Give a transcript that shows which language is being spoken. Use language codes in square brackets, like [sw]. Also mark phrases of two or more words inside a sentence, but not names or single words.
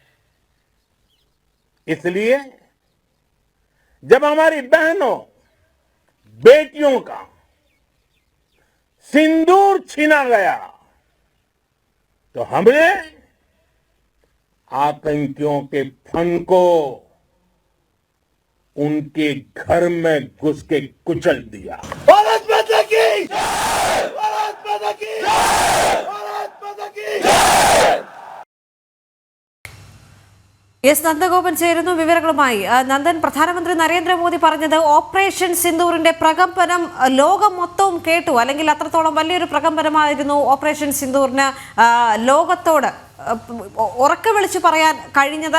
[hi] इसलिए जब हमारी बहनों, बेटियों का सिंदूर छीना गया, तो हमने आतंकियों के फन को उनके घर में घुस के कुचल दिया। भारत माता की जय! भारत माता की जय! भारत माता की जय! [ml] എസ് നന്ദഗോപൻ ചേരുന്നു വിവരങ്ങളുമായി. നന്ദൻ, പ്രധാനമന്ത്രി നരേന്ദ്രമോദി പറഞ്ഞത് ഓപ്പറേഷൻ സിന്ദൂറിന്റെ പ്രകമ്പനം ലോകം മൊത്തവും കേട്ടു, അല്ലെങ്കിൽ അത്രത്തോളം വലിയൊരു പ്രകമ്പനമായിരുന്നു ഓപ്പറേഷൻ സിന്ദൂറിന് ലോകത്തോട് ഉറക്കെ വിളിച്ചു പറയാൻ കഴിഞ്ഞത്.